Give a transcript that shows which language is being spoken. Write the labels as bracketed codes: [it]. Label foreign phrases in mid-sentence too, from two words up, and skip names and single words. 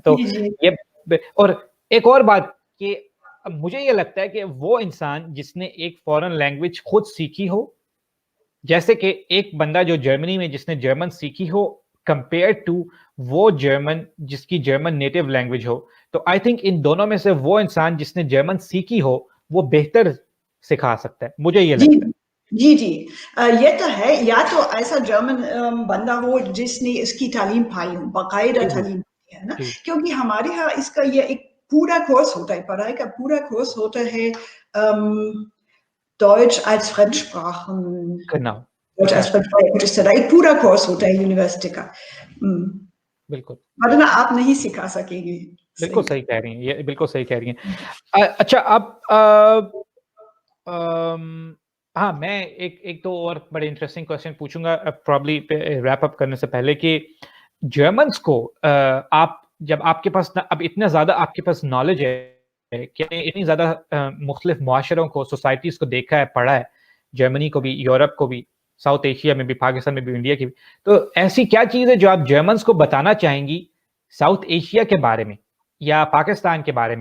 [ur] تو یہ اور ایک اور بات کہ مجھے یہ لگتا ہے کہ وہ انسان جس نے ایک [en] foreign language [ur] خود سیکھی ہو, جیسے کہ ایک بندہ جو جرمنی میں جس نے جرمن سیکھی ہو [en] compare to [ur] وہ جرمن جس کی جرمن [en] native language [ur] ہو, تو [en] I think [ur] ان دونوں میں سے وہ انسان جس نے جرمن سیکھی ہو وہ بہتر سکھا سکتا ہے, مجھے یہ لگتا ہے. جی یہ تو ہے. یا تو ایسا جرمن بندہ ہو جس نے اس کی تعلیم پائی ہو, باقاعدہ تعلیم ہے نا, کیونکہ ہمارے ہاں اس کا یہ ایک پورا کورس ہوتا ہے, پڑھائی کا پورا کورس ہوتا ہے, [de] Deutsch als Fremdsprachen. Genau. Deutsch als Fremdsprache [ur] کچھ اس طرح ایک پورا کورس ہوتا ہے یونیورسٹی کا. بالکل, ورنہ آپ نہیں سکھا سکیں گے. بالکل صحیح کہہ رہی ہیں, یہ بالکل صحیح کہہ رہی ہیں. اچھا اب ہاں میں ایک تو اور بڑے [en] interesting question [ur] پوچھوں گا [en] probably wrap up [ur] کرنے سے پہلے, کہ جرمنس کو آپ جب آپ کے پاس اب اتنا زیادہ آپ کے پاس نالج ہے کہ اتنی زیادہ مختلف معاشروں کو, سوسائٹیز کو دیکھا ہے, پڑھا ہے, جرمنی کو بھی, یورپ کو بھی, ساؤتھ ایشیا میں بھی, پاکستان میں بھی, انڈیا کی بھی, تو ایسی کیا چیز ہے جو آپ جرمنس کو بتانا چاہیں گی ساؤتھ ایشیا کے بارے میں یا پاکستان کے بارے میں؟